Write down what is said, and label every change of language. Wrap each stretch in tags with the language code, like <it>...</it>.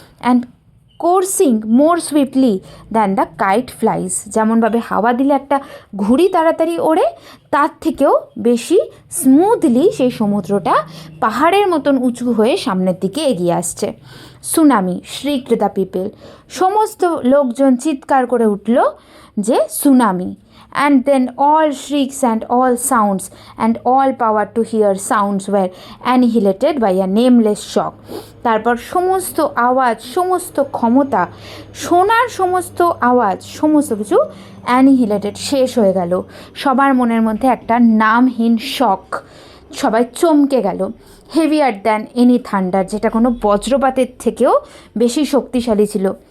<en>and coursing more swiftly than the kite flies,</en> <bn>যেমনভাবে হাওয়া দিলে একটা ঘুড়ি তাড়াতাড়ি ওড়ে, তার থেকেও বেশি স্মুথলি সেই সমুদ্রটা পাহাড়ের মতন উঁচু হয়ে সামনের দিকে এগিয়ে আসছে।</bn> <en>tsunami shrieked the people,</en> <bn>সমস্ত লোকজন চিৎকার করে উঠল যে tsunami.</bn> <en>And then all shrieks and all sounds and all power to hear sounds were annihilated by a nameless shock.</en> <bn>তারপর সমস্ত আওয়াজ, সমস্ত ক্ষমতা, শোনার সমস্ত আওয়াজ, সমস্ত কিছু অ্যানিহিলেটেড, শেষ হয়ে গেল। সবার মনের মধ্যে একটা নামহীন শক, সবাই চমকে গেল।</bn> <en>heavier than any thunder,</en> <bn>যেটা কোনো বজ্রপাতের থেকেও বেশি শক্তিশালী ছিল।</bn>